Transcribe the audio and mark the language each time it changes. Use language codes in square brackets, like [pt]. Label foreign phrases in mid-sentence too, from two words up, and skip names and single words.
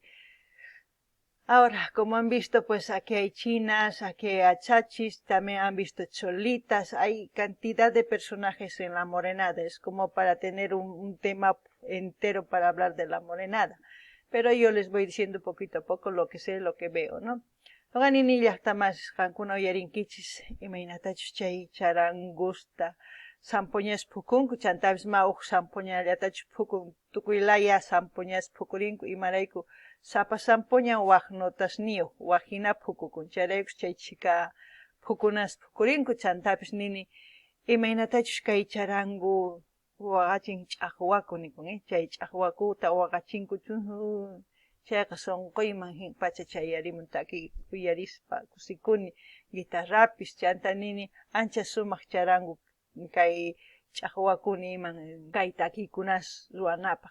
[es] Ahora, como han visto, pues aquí hay chinas, aquí hay achachis, también han visto cholitas, hay cantidad de personajes en la morenada, es como para tener un tema entero para hablar de la morenada. Pero yo les voy diciendo poquito a poco lo que sé, lo que veo, ¿no? [qu] Noqanini llaqtamas qankuna uyarinkichis imaynatachus chay charangusta sampoñas phukunku, chantapis mauq sampoñallatachus phukun, tukuy laya sampoñas phukurinku imarayku sapa sampoña waq notas niyuq, waqhina phukukun, chayraykus chay chika phukunas phukurinku, chantapis nini imaynatachus kay charangu waqachin ch'aqwaku nikun, chay ch'aqwakuta waqachinkuchun, chayqa sonquyman pacha chayarimun taki uyarispa kusikuni, guitarrapis chanta nini ancha sumaq charangu kay chaqwakuni iman kay takikunas ruwanapaq.